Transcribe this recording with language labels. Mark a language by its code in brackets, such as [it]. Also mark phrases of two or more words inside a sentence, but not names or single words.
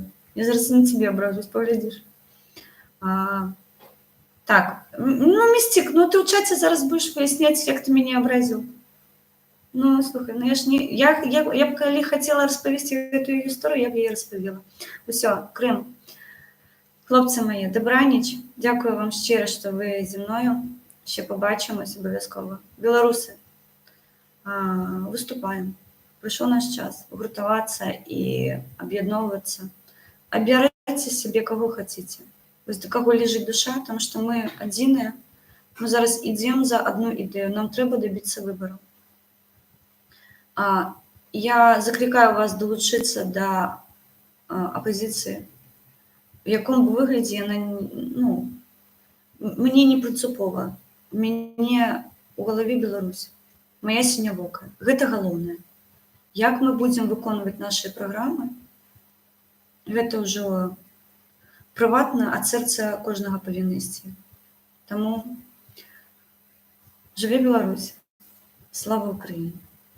[be] Я зараз на цябе абражусь, паглядзіш. Так, ну, Містик, ну ты ў чаце зараз будзеш паясняць, як ты мяне абразіў. Ну, слухай, ну я б калі хацела распавесці гэтую гісторыю, я б яе распавела. Усё, Крым. Хлопцы мае, дабраніч. Дзякую вам шчыра, што вы зі мною. [uk] Ще побачимось обов'язково. Білоруси, виступаємо. Прийшов наш час гуртуватися і об'єдновуватися. Обирайте себе, кого хотите. Ось до кого лежить душа, тому що ми одні. Ми зараз йдемо за одну ідею. Нам треба добитися вибору. Я закликаю вас долучитися до опозиції. В якому б вигляді вона, ну, мені не принципова. [be] У мяне ў галаве Беларусь, моя сінявока. Гэта галоўнае. Як мы будзем выконваць нашы праграмы, гэта ўжо прыватна ад сэрца кожнага павінна ісці. Таму жыве Беларусь, слава Украіне!